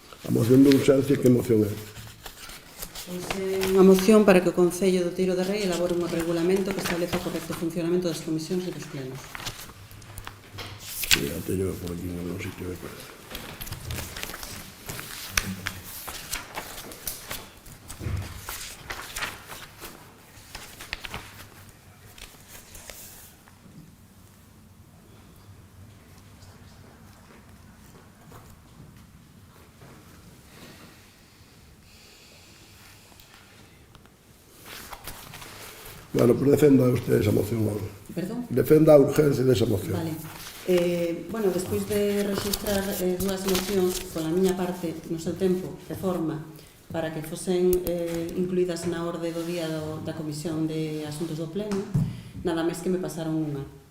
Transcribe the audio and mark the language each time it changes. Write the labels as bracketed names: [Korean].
[Galician] moción de urxencia, que moción é? Pois é unha moción para que o Concello do Tiro de Rei elabore un regulamento que estableza o correcto funcionamento das comisións e dos plenos. Sí, a teño por aquí en un sitio de parece. [Spanish] Bueno, pues defenda usted esa moción. Perdón? [Galician] Defenda a urgencia desa moción. Vale. Bueno, despois de registrar dúas mocións pola miña parte no seu tempo de forma para que fosen incluídas na orde do día da Comisión de Asuntos do Pleno, nada máis que me pasaron unha.